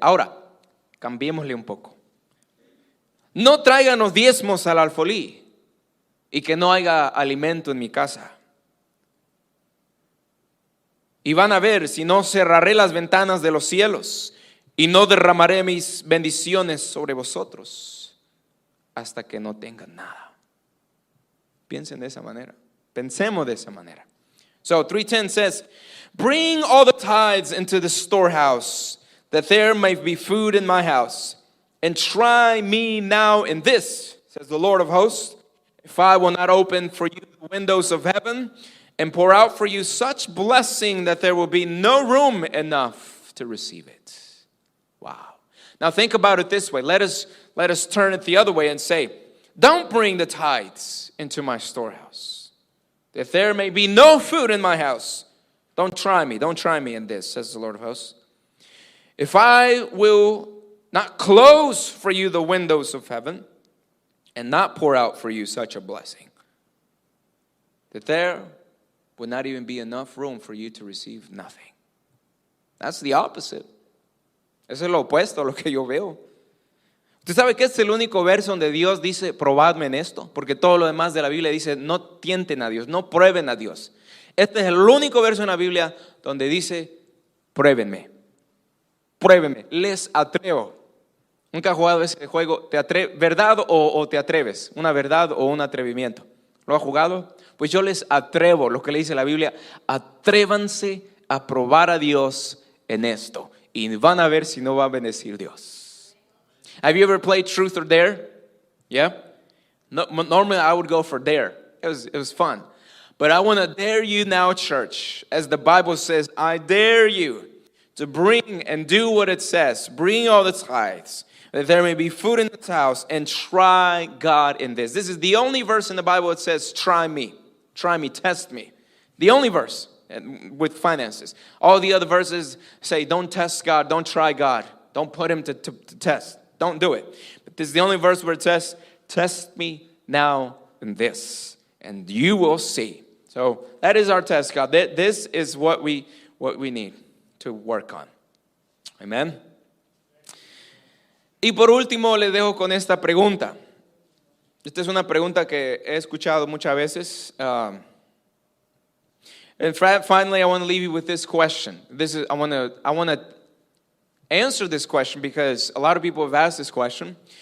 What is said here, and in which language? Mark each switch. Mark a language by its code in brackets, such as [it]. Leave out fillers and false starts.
[es] Ahora, cambiémosle un poco. No traigan los diezmos al alfolí y que no haya alimento en mi casa. Y van a ver, si no cerraré las ventanas de los cielos y no derramaré mis bendiciones sobre vosotros hasta que no tengan nada. Piensen de esa manera. Pensemos de esa manera. [en] So 3:10 says, bring all the tithes into the storehouse, that there may be food in my house. And try me now in this, says the Lord of hosts, if I will not open for you the windows of heaven and pour out for you such blessing that there will be no room enough to receive it. Wow. Now think about it this way. Let us turn it the other way and say, don't bring the tithes into my storehouse. If there may be no food in my house, don't try me in this, says the Lord of hosts. If I will not close for you the windows of heaven and not pour out for you such a blessing, that there would not even be enough room for you to receive nothing. That's the opposite. [es] Eso es lo opuesto a lo que yo veo. ¿Usted sabe que este es el único verso donde Dios dice, probadme en esto? Porque todo lo demás de la Biblia dice, no tienten a Dios, no prueben a Dios. Este es el único verso en la Biblia donde dice, pruébenme, les atrevo. ¿Nunca has jugado ese juego? ¿Verdad o te atreves? Una verdad o un atrevimiento. ¿Lo has jugado? Pues yo les atrevo, lo que le dice la Biblia, atrévanse a probar a Dios en esto. Y van a ver si no va a bendecir Dios. [en] Have you ever played Truth or Dare? Yeah? No, normally I would go for Dare. It was fun. But I want to dare you now, church. As the Bible says, I dare you to bring and do what it says. Bring all the tithes, that there may be food in the house, and try God in this. This is the only verse in the Bible that says, try me, test me. The only verse with finances. All the other verses say, don't test God, don't try God. Don't put him to test. Don't do it. But this is the only verse where it says, test me now in this, and you will see. So that is our test, God. This is what we need to work on. Amen. [es] Y por último, les dejo con esta pregunta. Esta es una pregunta que he escuchado muchas veces. [en] And finally, I want to leave you with this question. I want to answer this question because a lot of people have asked this question.